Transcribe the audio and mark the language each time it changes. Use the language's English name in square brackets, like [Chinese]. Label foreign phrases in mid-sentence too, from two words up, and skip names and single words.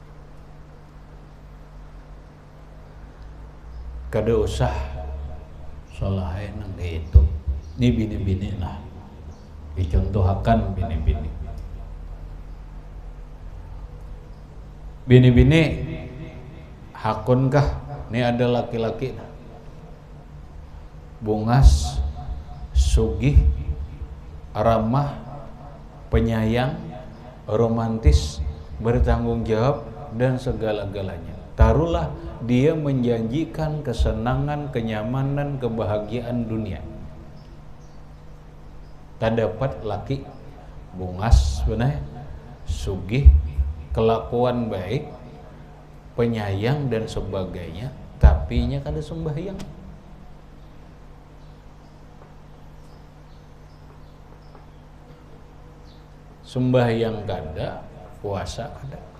[Banjar] Kada usah solahain nang itu ini bini-bini lah dicontohkan bini-bini hakunkah ini ada laki-laki bungas sugih ramah penyayang romantis bertanggung jawab dan segala-galanya. [Indonesian] Taruhlah dia menjanjikan kesenangan, kenyamanan, kebahagiaan dunia. [Banjar] Tak dapat laki bungas sebenarnya, sugih, kelakuan baik, penyayang dan sebagainya, tapi nya kada sembahyang. Sembahyang kada, puasa kada.